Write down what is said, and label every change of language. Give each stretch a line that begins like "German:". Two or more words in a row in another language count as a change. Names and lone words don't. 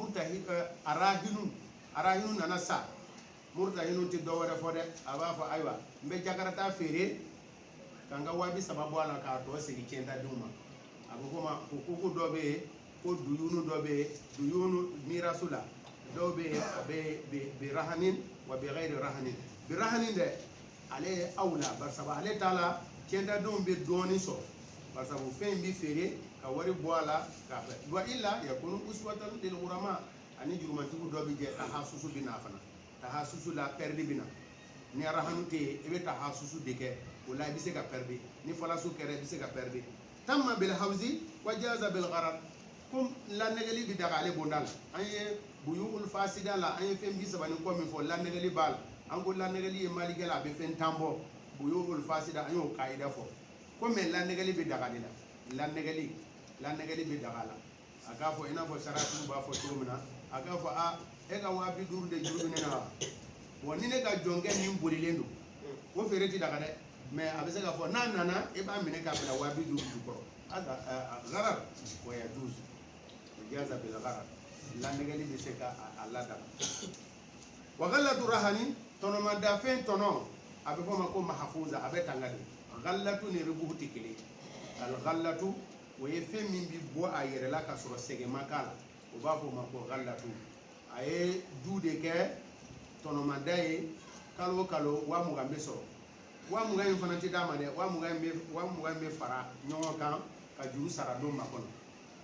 Bambara: arahinu nana sa murtahinu tɛ dɔ wɛrɛ fɔ dɛ a b'a fɔ ayiwa n bɛ jakarata feere ka n ka 30 bɔ a la k'a tɔ segin cɛntadenw ma a bɛ fɔ o ma ko koko dɔ bɛ yen ko duyunu dɔ bɛ yen duyunu mirasu la dɔw bɛ yen a bɛ
Arabic: برهن وبغير رهن برهن
Bambara: dɛ ale ye aw la bari sabu ale t'a la cɛntadenw bɛ dɔɔnin sɔrɔ bari sabu fɛn in bɛ feere ka wari bɔ a la k'a fɛ
Arabic: وإلا يكون أسوة للعلماء
Bambara: ani jurumatigiw dɔ bɛ jɛ tahasusu bɛ na fana tahasusu la pɛridi bɛ na ni arahanu tɛ yen i bɛ tahasusu de kɛ o la i bɛ se ka pɛridi ni falasu kɛra i bɛ se ka pɛridi
Arabic: تم بالحوز وجاز بالغرر
Bambara: ko lannɛgɛli bɛ daga ale bonda la an ye
Arabic: البيوع الفاسدة
Bambara: la an ye fɛn 30 ni kɔ min fɔ lannɛgɛli b'a la an ko lannɛgɛli ye malikɛ la a bɛ fɛn 10 bɔ
Arabic: البيوع الفاسدة
Bambara: an y'o kaida fɔ ko mɛ lannɛgɛli bɛ daga de la lannɛgɛli bɛ daga la a k'a fɔ i n'a fɔ saratiw b'a fɔ cogo min na a k'a fɔ a e ka 50 de juru bɛ ne na wa wa ni ne ka jɔnkɛ min bolilen don o feere ti daga dɛ mɛ a bɛ se k'a fɔ n'a nana e b'a minɛ k'a bila 50 jukɔrɔ
Arabic: غرر ويجوز جاز بالغرر
Bambara: lannɛgɛli bɛ se ka a ladaga
Arabic: وغلة الرهن
Bambara: tɔnɔmada fɛn tɔnɔ a bɛ fɔ ma ko mahfuza a bɛ tanga de ghallatu ni ribuhu tɛ kelen
Arabic: الغلة
Bambara: o ye fɛn min bɛ bɔ a yɛrɛ la ka sɔrɔ sɛgɛn ma k'a la o b'a fɔ o ma ko ghallatu a ye du de kɛ tɔnɔmada ye kalo o kalo 20 bɛ sɔrɔ 20 in fana tɛ d'a ma dɛ 20 in bɛ fara ɲɔgɔn kan ka juru sara don ma kɔnɔ